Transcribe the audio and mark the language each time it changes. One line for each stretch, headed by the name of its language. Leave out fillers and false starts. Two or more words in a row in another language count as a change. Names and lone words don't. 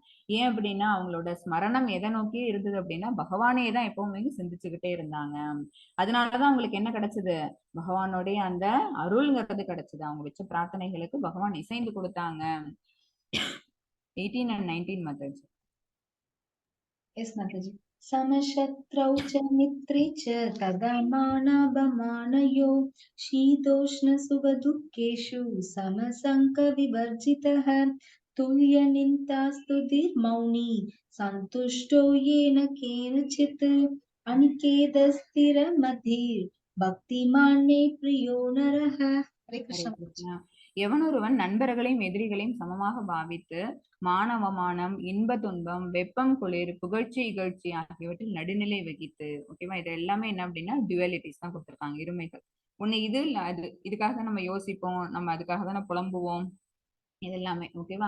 Tamil: ஏன் அப்படின்னா அவங்களோட ஸ்மரணம் எதை நோக்கி இருந்தது அப்படின்னா பகவானே தான் எப்பவுமே சிந்திச்சுக்கிட்டே இருந்தாங்க. அதனாலதான் அவங்களுக்கு என்ன கிடைச்சது, பகவானுடைய அந்த அருள்ங்கிறது கிடைச்சது. அவங்க வச்ச பிரார்த்தனைகளுக்கு பகவான் இசைந்து கொடுத்தாங்க.
English: 18 and 19 மெத்தட்ஸ்.
Tamil: எஸ் மாதாஜி.
Sanskrit: समशत्रौ च मित्रे च तदा मानापमानयो शीतोष्णसुखदुःखेषु समसङ्गविवर्जितः तुल्यनिन्दास्तुतिर्मौनी सन्तुष्टो येन केनचित् अनिकेतस्थिरमधिर् भक्तिमान् मे प्रियो नरः. हरे
Tamil: ஹரே
Sanskrit: कृष्ण.
Tamil: கிருஷ்ணா. எவனொருவன் நண்பர்களையும் எதிரிகளையும் சமமாக பாவித்து மானவமானம், இன்ப துன்பம், வெப்பம் குளிர், புகழ்ச்சி இகழ்ச்சி ஆகியவற்றில் நடுநிலை வகித்து, ஓகேவா, இது எல்லாமே என்ன அப்படின்னா டுவலிட்டிஸ் தான் கொடுத்திருக்காங்க, இருமைகள். ஒண்ணு இது இல்ல அது, இதுக்காக தான் நம்ம யோசிப்போம், நம்ம அதுக்காக தானே புலம்புவோம், இது எல்லாமே ஓகேவா.